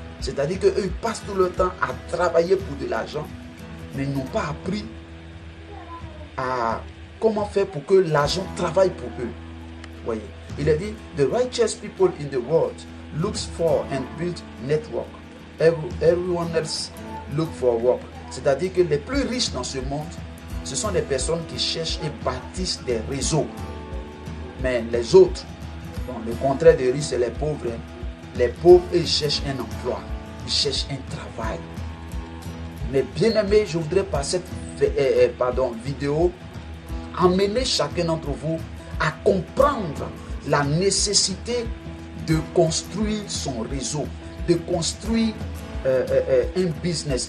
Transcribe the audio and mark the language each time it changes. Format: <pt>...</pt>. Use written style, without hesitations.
<fr>C'est-à-dire qu'eux, ils passent tout le temps à travailler pour de l'argent, mais ils n'ont pas appris à comment faire pour que l'argent travaille pour eux. Voyez. Il a dit,</fr> <en>the righteous people in the world looks for and build network. Everyone else look for work.</en> <fr>C'est-à-dire que les plus riches dans ce monde, ce sont des personnes qui cherchent et bâtissent des réseaux. Mais les autres, bon, le contraire des riches, c'est les pauvres. Hein. Les pauvres, ils cherchent un emploi. Ils cherchent un travail. Mais bien aimé, je voudrais par cette vidéo amener chacun d'entre vous à comprendre la nécessité de construire son réseau, de construire un business.</fr>